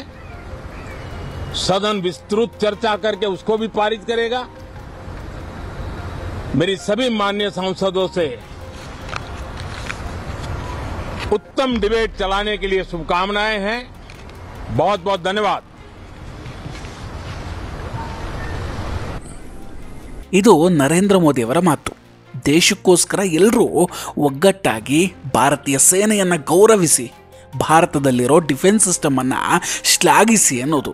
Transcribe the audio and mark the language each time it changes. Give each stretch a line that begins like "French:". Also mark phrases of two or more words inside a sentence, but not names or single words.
Hindi: सदन विस्तृत चर्चा करके उसको भी पारित करेगा। मेरी सभी माननीय सांसदों से उत्तम डिबेट चलाने के लिए शुभकामनाएं हैं। बहुत बहुत धन्यवाद।
Kannada: ಇದು ನರೇಂದ್ರ ಮೋದಿಯವರ ಮಾತು. ದೇಶಕ್ಕೋಸ್ಕರ ಎಲ್ಲರೂ ಒಗ್ಗಟ್ಟಾಗಿ ಭಾರತೀಯ ಸೇನೆಯನ್ನ ಗೌರವಿಸಿ ಭಾರತದಲ್ಲಿರೋ
English: defence system
Kannada: ಅನ್ನ ಶ್ಲಾಘಿಸಿ ಅನ್ನೋದು.